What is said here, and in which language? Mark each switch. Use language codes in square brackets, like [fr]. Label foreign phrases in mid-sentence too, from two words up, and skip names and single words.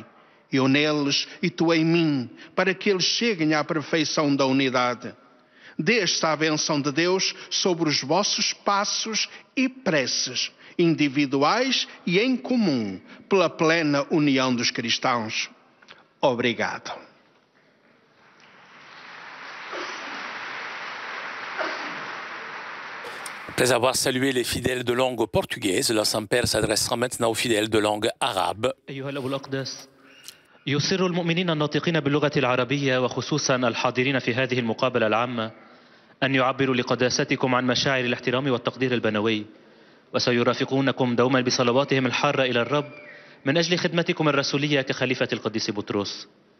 [pt] Eu neles e tu em mim, para que eles cheguem à perfeição da unidade. Dê-esta a bênção de Deus sobre os vossos passos e preces, individuais e em comum, pela plena união dos cristãos. Obrigado. [fr] Après avoir salué les fidèles de langue portugaise, le Saint-Père s'adressera maintenant aux fidèles de langue arabe. [ar] أيها الأب الأقدس، يسر المؤمنين الناطقين باللغة العربية وخصوصا الحاضرين في هذه المقابلة العامة أن يعبروا لقداستكم عن مشاعر الاحترام والتقدير البنوي، وسيرافقونكم دوما بصلواتهم الحارة إلى الرب من أجل خدمتكم الرسولية كخليفة القديس بطرس.